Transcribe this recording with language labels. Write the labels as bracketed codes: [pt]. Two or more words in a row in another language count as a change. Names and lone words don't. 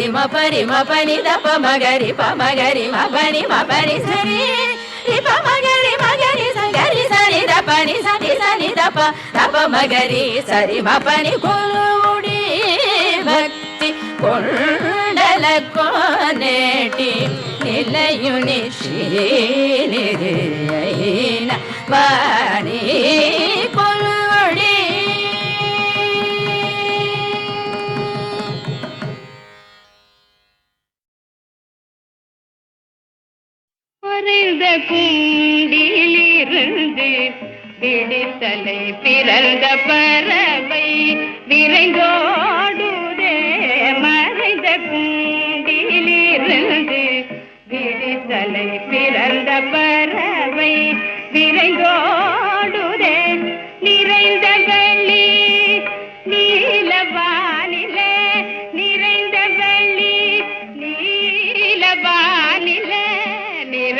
[te] మపరి మపని దప మగరి మగరి మపని మపని సరి రి మగరి మగరి సగరి సని దపని సని దప మగరి సరి మపని కొలుడి భక్తి కొండల కోనేటి నిలయుని శ్రీనిధియైన వాని కొలుడి [ta] மறைந்த குண்டிலிருந்து பிடித்தலை பிறந்த பறவை விரைந்தோடுதே மறைந்த குண்டிலிருந்து விடித்தலை பிறந்த பறவை விரைந்தோடுதே நிறைந்த வெள்ளி நீலவானிலே நிறைந்த வெள்ளி நீலவானிலே